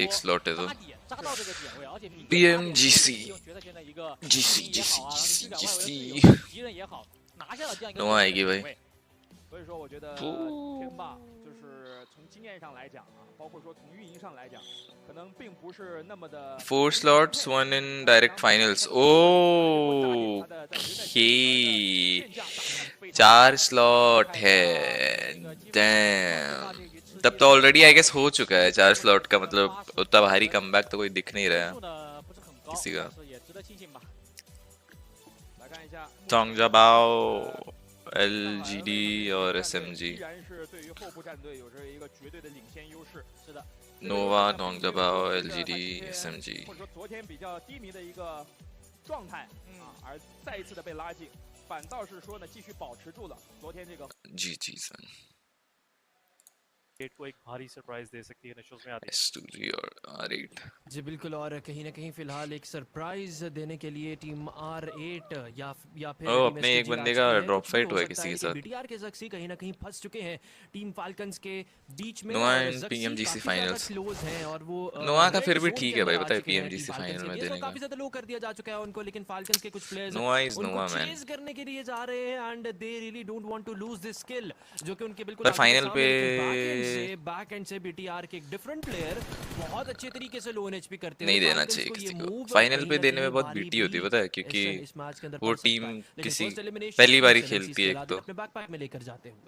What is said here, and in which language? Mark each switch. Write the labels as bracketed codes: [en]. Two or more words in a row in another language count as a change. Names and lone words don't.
[hi] एक स्लॉट है तो. PMGC. GC. नोआ आएगी भाई. [zh] 所以说，我觉得天霸就是从经验上来讲啊，包括说从运营上来讲，可能并不是那么的。 [en] 4 slots, 1 in direct finals. Oh, okay. [hi] 4 slot है. Damn. तब तो [en] already I guess [hi] हो चुका है 4 स्लॉट का, मतलब उतना भारी कमबैक तो कोई दिख नहीं रहा है किसी का. टोंगजाबाओ, LGD और SMG. नोवा, टोंगजाबाओ, LGD, SMG. [zh] 或者说昨天比较低迷的一个状态啊，而再一次的被拉近，反倒是说呢继续保持住了昨天这个。 [hi] GG सन. को एक भारी सरप्राइज दे सकती है नेशनल्स में आती है। S2G और R8 जी बिल्कुल, और कहीं ना कहीं फिलहाल एक सरप्राइज देने के लिए टीम R8 या फिर अपने एक बंदे का [en] drop fight [hi] हुआ है किसी के साथ. बीटीआर के ज़क्सी कहीं ना कहीं फंस चुके हैं टीम फाल्कन्स के बीच में. [en] Noa in PMGC finals. [hi] नोआ का फिर भी ठीक है भाई, पता है PMGC फाइनल में देने का. काफी ज्यादा लो कर दिया जा चुका है उनको, लेकिन फाल्कन्स के कुछ प्लेयर्स [en] Noa is Noa man [hi] चेज करने के लिए जा रहे हैं [en] and they really don't want to lose this skill, [hi] जो कि उनके बिल्कुल फाइनल पे [en] back end [hi] से बीटीआर के एक [en] different player [hi] बहुत अच्छे तरीके से [en] low HP [hi] करते नहीं देना चाहिए किसी को. फाइनल पे देने में बहुत बीटी होती है पता है, क्योंकि वो टीम किसी पहली बार ही खेलती है एक तो अपने बैकपैक में लेकर जाते हुए